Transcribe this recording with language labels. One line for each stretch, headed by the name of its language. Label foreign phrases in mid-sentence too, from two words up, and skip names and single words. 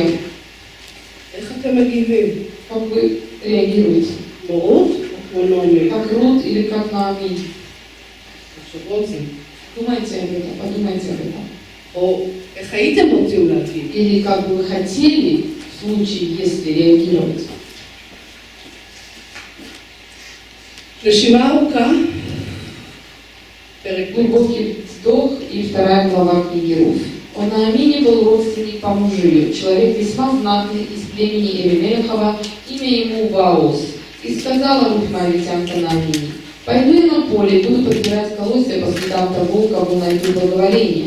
Hebrew: איך אתם מגיבים?
Russian: как вы реагируете?
Hebrew: כמו רות או כמו נעמי?
Russian: Как Рут или как Наоми?
Hebrew: תחשבו על זה.
Russian: Думайте об этом, подумайте об этом.
Hebrew: או איך הייתם רוצים להגיב?
Russian: Или как бы вы хотели, в случае, если реагировать.
Hebrew: רשימה ארוכה, פרק
Russian: Глубокий вздох и вторая глава книги Руф. Он Наамине был родственник по мужу, человек весьма знатный из племени Элимелехова, имя ему Ваос. И сказала Руф Моавитянка Наамине: «Пойду я на поле и буду подбирать колосья по следам того, кого найду благоволение».